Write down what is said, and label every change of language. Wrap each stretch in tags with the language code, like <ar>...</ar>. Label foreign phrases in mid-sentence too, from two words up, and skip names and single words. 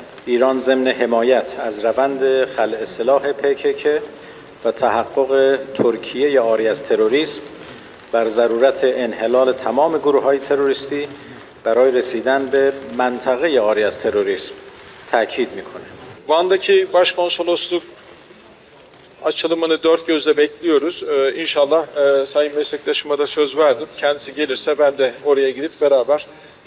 <fa>ایران ضمن حمایت از روند خلع سلاح PKK و تحقق ترکیه عاری از تروریسم بر ضرورت انحلال تمام گروه‌های تروریستی برای رسیدن به منطقه عاری از terörizm تاکید میکنه.</fa> <tr>Van'daki başkonsolosluk açılımını dört gözle bekliyoruz. İnşallah sayın meslektaşıma da söz verdim. Kendisi gelirse ben de oraya gidip beraber</tr>